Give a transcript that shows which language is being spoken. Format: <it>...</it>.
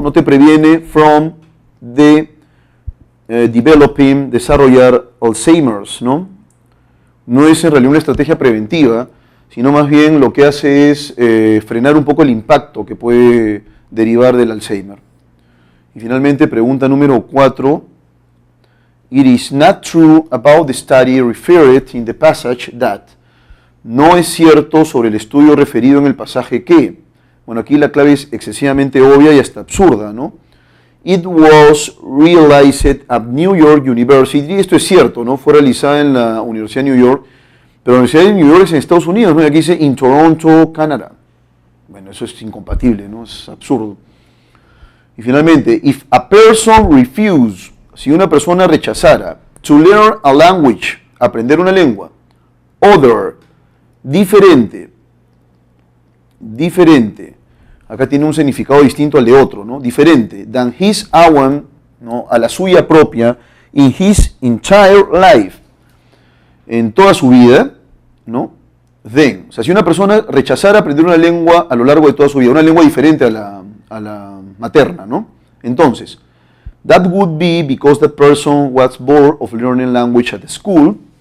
<es>No te previene</es> <en>from developing,</en> <es>desarrollar Alzheimer's, ¿no? No es en realidad una estrategia preventiva, sino más bien lo que hace es frenar un poco el impacto que puede derivar del Alzheimer. Y finalmente, pregunta número 4.</es> <en>It is not true about the study referred in the passage that.</en> <es>No es cierto sobre el estudio referido en el pasaje que. Bueno, aquí la clave es excesivamente obvia y hasta absurda, ¿no?</es> <en>It was realized at New York University.</en> <es>Esto es cierto, ¿no? Fue realizada en la Universidad de New York, pero la Universidad de New York es en Estados Unidos, ¿no? Y aquí dice</es> <en>in Toronto,</en> <es>Canadá. Bueno, eso es incompatible, ¿no? Es absurdo. Y finalmente,</es> <en>if a person refuse,</en> <es>si una persona rechazara,</es> <en>to learn a language,</en> <es>aprender una lengua,</es> <en>other,</en> <es>diferente, acá tiene un significado distinto al de otro, ¿no? Diferente,</es> <en>than his own,</en> <es>¿no? A la suya propia,</es> <en>in his entire life,</en> <es>en toda su vida, ¿no?</es> <en>Then,</en> <es>o sea, si una persona rechazara aprender una lengua a lo largo de toda su vida, una lengua diferente a la materna, ¿no? Entonces,</es> <en>that would be because that person was bored of learning language at the school.</en>